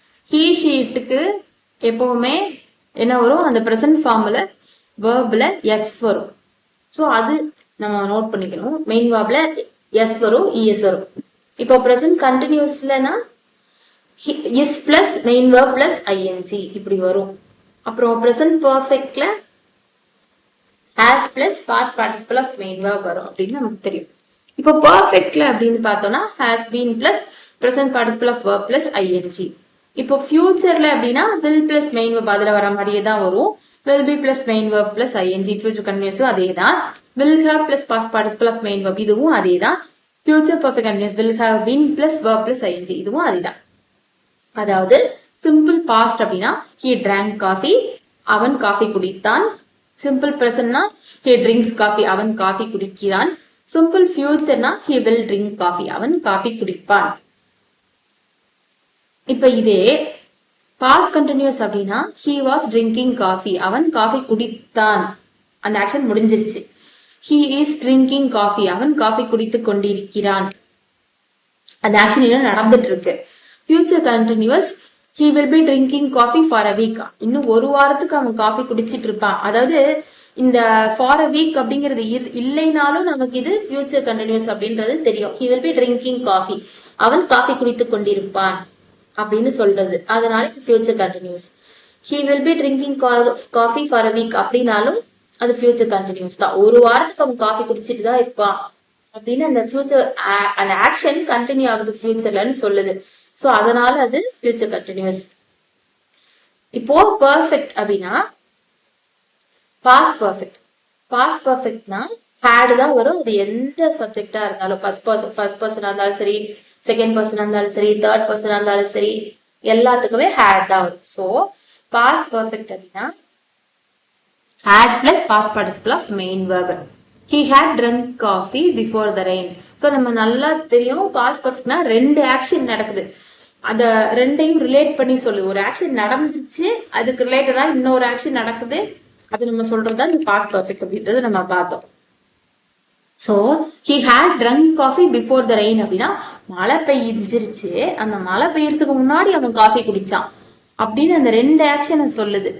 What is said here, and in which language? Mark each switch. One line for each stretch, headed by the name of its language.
Tamil: He ஷீட்டுக்கு எப்பவுமே என்ன வரும், அந்த பிரசன்ட் ஃபார்ம்ல வேர்ப்ல எஸ் வரும். ஸோ அது நம்ம நோட் பண்ணிக்கணும். மெயின் வேர்ப்ல எஸ் வரும், இஎஸ் வரும். இப்போ present கண்டினியூஸ்லனா is plus main verb plus ING இப்படி வரும்.
English: அப்புறம் present perfectல has plus past participle of main verb
Tamil: வரும் அப்படின்னு நமக்கு தெரியும்.
English: இப்போ perfectல அப்படின்னு பார்த்தோம்னா has been plus present participle of verb plus ing.
Tamil: இப்போ futureல அப்படின்னா will plus main verb அதுல வர மாதிரியே தான் வரும்.
English: will be plus main verb plus ing. future continuous அதே தான். will have plus past participle of main verb இதுவும் அதே தான். future perfect continuous will have been plus verb plus ing இதுவும் அதே தான்.
Tamil: அதாவது simple past அப்படின்னா
English: he drank coffee
Tamil: அவன் coffee குடித்தான். Simple பிரசன்ட்னா
English: he drinks coffee
Tamil: அவன் காஃபி குடிக்கிறான். Simple ஃபியூச்சர்னா
English: he will drink coffee
Tamil: அவன் காஃபி குடிப்பான். இப்ப இதே பாஸ்ட் கண்டினியூஸ் அப்படின்னா
English: he was drinking coffee
Tamil: அவன் காஃபி குடித்தான். அந்த ஆக்ஷன் முடிஞ்சிருச்சு.
English: he is drinking coffee
Tamil: அவன் காஃபி குடித்து கொண்டிருக்கிறான். அந்த ஆக்ஷன் இன்னும் நடந்துட்டு இருக்கு. Future continuous
English: he will be drinking coffee for a week
Tamil: இன்னும் ஒரு வாரத்துக்கு அவன் காஃபி குடிச்சிட்டு இருப்பான். அதாவது இந்த for a week அப்படிங்கிறது இல்லைனாலும் நமக்கு இது ஃபியூச்சர் கண்டினியூஸ் அப்படின்றது தெரியும்.
English: he will be drinking coffee
Tamil: அவன் காஃபி குடித்து கொண்டிருப்பான் அப்படின்னு சொல்றது. அதனால future continuous.
English: he will be drinking coffee for a week
Tamil: அப்படின்னாலும் அது ஃபியூச்சர் கண்டினியூஸ் தான். ஒரு வாரத்துக்கு அவன் காஃபி குடிச்சிட்டு தான் இருப்பான் அப்படின்னு அந்த ஃபியூச்சர் அந்த ஆக்ஷன் கண்டினியூ ஆகுது ஃபியூச்சர்லன்னு சொல்லுது. சோ அதனால அது ஃபியூச்சர் கண்டினியூஸ். இப்போ பெர்ஃபெக்ட் அப்படின்னா பாஸ்ட் பெர்ஃபெக்ட். பாஸ்ட் பெர்ஃபெக்ட்னா ஹேட் தான் வரும். அது எந்த சப்ஜெக்டா இருந்தாலும் ஃபர்ஸ்ட் பர்சனா இருந்தாலும் சரி, செகண்ட் பர்சனா இருந்தாலும் சரி, தேர்ட் பர்சனா இருந்தாலும் சரி, எல்லாத்துக்குமே ஹேட் தான் வரும். சோ பாஸ்ட் பெர்ஃபெக்ட் அப்படின்னா had plus past participle of main verb.
English: he had drunk coffee before the rain.
Tamil: So நம்ம நல்லா தெரியும் பாஸ்ட் பெர்ஃபெக்ட்னா ரெண்டு ஆக்ஷன் நடக்குது. அத ரெண்டையும் ரிலேட் பண்ணி சொல்லு. ஒரு ஆக்ஷன் நடந்துச்சு, அதுக்கு ரிலேட்டடா இன்னொரு ஆக்ஷன் நடக்குது, அது நம்ம சொல்றதா இந்த பாஸ்ட் பெர்ஃபெக்ட் அப்படின்றது நம்ம பார்த்தோம். So
English: he had drunk coffee before the rain
Tamil: அப்படின்னா மழை பெய்ஞ்சிருச்சு, அந்த மழை பெய்யறதுக்கு முன்னாடி அவன் காஃபி குடிச்சான் அப்படின்னு அந்த ரெண்டு ஆக்ஷனை சொல்லுது.